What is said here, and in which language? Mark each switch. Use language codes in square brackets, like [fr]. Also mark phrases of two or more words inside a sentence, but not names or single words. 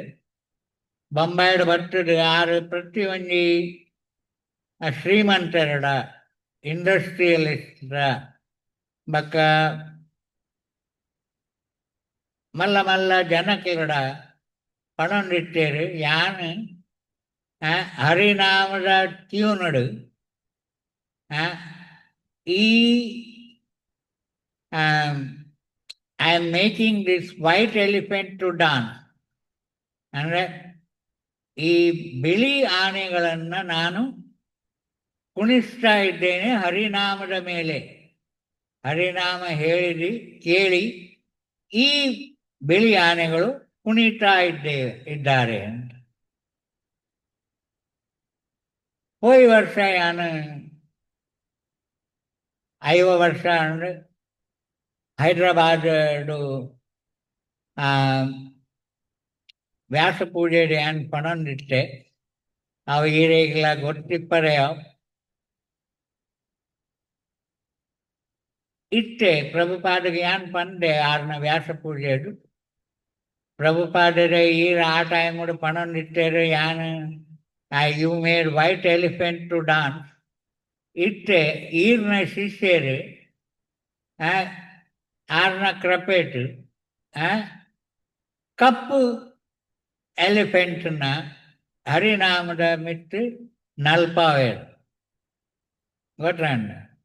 [tcy] ಬೊಂಬಾಯಿಡ್ ಬರ್ತದೆ ಆರು ಪ್ರತಿ ಒಂಜಿ ಶ್ರೀಮಂತರಡ, ಇಂಡಸ್ಟ್ರಿಯಲಿಸ್ಟ್ರ ಬಕ್ಕ ಮಲ್ಲ ಮಲ್ಲ ಜನಕ್ಲಡ ಪಣೊಂದಿಟ್ಟೇರು. ಯಾನ್ ಹರಿನಾಮದ ಟ್ಯೂನಡು ಈ [en] I am making this white elephant to dance [kn] ಅಂದರೆ ಈ ಬಿಳಿ ಆನೆಗಳನ್ನು ನಾನು ಕುಣಿಸ್ತಾ ಇದ್ದೇನೆ ಹರಿನಾಮದ ಮೇಲೆ. ಹರಿನಾಮ ಹೇಳಿದಿ ಕೇಳಿ ಈ ಬಿಳಿ ಆನೆಗಳು ಕುಣಿತಾ ಇದ್ದಾರೆ ಅಂತ. [tcy] ಹೋಯ್ ವರ್ಷ ಯಾನು 5 ವರ್ಷ ಅಂದರೆ ಹೈದ್ರಾಬಾದ್ ವ್ಯಾಸ ಪೂಜೆಡು ಏನು ಪಣೊಂದಿಟ್ಟೆ ಅವು ಈರೆಗ್ಲ ಗೊತ್ತಿಪ್ಪರೆ ಇಟ್ಟೆ. ಪ್ರಭುಪಾದಗೆ ಏನು ಪಂದೆ ಆರ್ನ ವ್ಯಾಸ ಪೂಜೆಡು ಪ್ರಭುಪಾದರೆ ಈರ ಆ ಟೈಮಡು ಪಣೊಂದಿಟ್ಟೇರು. [en] ಯಾನು you made white elephant to dance ಇಟ್ಟೆ. [tcy] ಈರ್ನ ಶಿಷ್ಯರು ಆರ್ನ ಕ್ರಪೇಟ್ ಕಪ್ಪು ಎಲಿಫೆಂಟ್ನ ಹರಿನಾಮದ ಮಿತ್ತು ನಲ್ಪಾವೇರು ಗೊತ್ತಂಡ.